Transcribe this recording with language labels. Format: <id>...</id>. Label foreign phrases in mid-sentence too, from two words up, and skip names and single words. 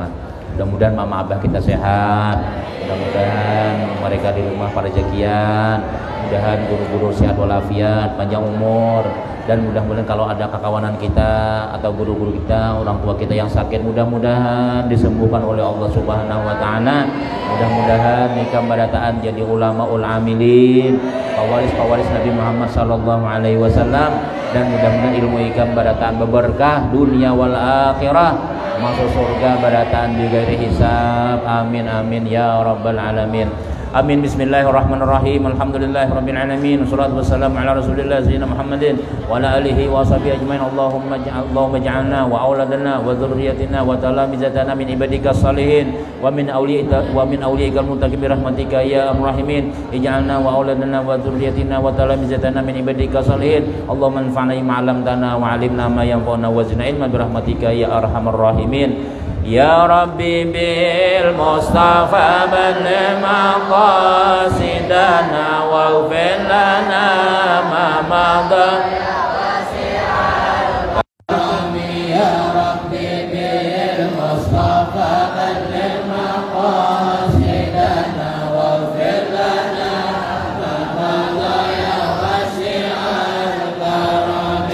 <bjn>Mudah-mudahan mama abah kita sehat, mudah-mudahan mereka di rumah pada rezekian, mudah-mudahan guru-guru sehat walafiat, panjang umur, dan mudah-mudahan kalau ada kekawanan kita atau guru-guru kita, orang tua kita yang sakit, mudah-mudahan disembuhkan oleh Allah</bjn> <ar>سبحانه وتعالى.</ar> <bjn>Mudah-mudahan nikah barataan jadi</bjn> <ar>علماء العاملين,</ar> <bjn>pewaris Nabi Muhammad</bjn> <ar>صلى الله عليه وسلم,</ar> <bjn>dan mudah-mudahan ilmu ikam barataan berberkah dunia</bjn> <ar>والآخرة,</ar> <bjn>masuk surga barataan</bjn> <ar>بغير حساب. آمين آمين يا رب العالمين. آمين. بسم الله الرحمن الرحيم. الحمد لله رب العالمين. والصلاة والسلام على رسول الله سيدنا محمد وعلى آله وصحبه أجمعين. اللهم اجعلنا وأولادنا وذرياتنا وتلامذتنا من عبادك الصالحين ومن أوليائك المتقين برحمتك يا أرحم الراحمين. اجعلنا وأولادنا وذرياتنا وتلامذتنا من عبادك الصالحين. اللهم انفعنا بما علمتنا وعلمنا ما ينفعنا وزدنا علما برحمتك يا أرحم الراحمين. يا ربي بالمصطفى بلغ مقاصدنا واغفر لنا ما مضى. يا ربي بالمصطفى بلغ مقاصدنا واغفر لنا ما مضى يا واسع الكرم.</ar>